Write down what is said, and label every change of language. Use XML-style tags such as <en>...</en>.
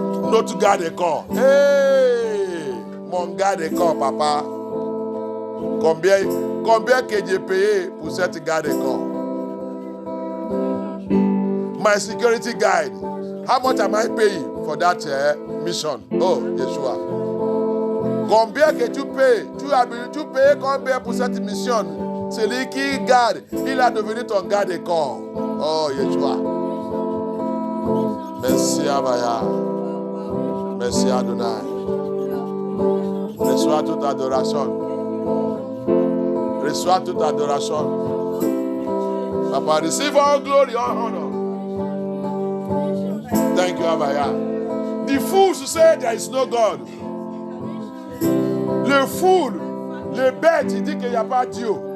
<fr>Notre garde corps, hey, mon garde corps, papa. Combien que j'ai payé pour cette garde corps?</fr> <en>My security guide. How much am I paying for that mission?</en> <fr>Oh, Yeshua. Combien que tu payes? Tu payes combien pour cette mission? Celui qui garde, il a devenu ton garde corps. Oh, Yeshua. Merci Abaya. Merci Adonai. Reçois toute adoration. Reçois toute adoration.</fr> <en>Papa, receive all glory, all honor. Thank you, Abaya. The fools who say there is no God.</en> <fr>Le fool, le bête, il dit qu'il n'y a pas Dieu.</fr>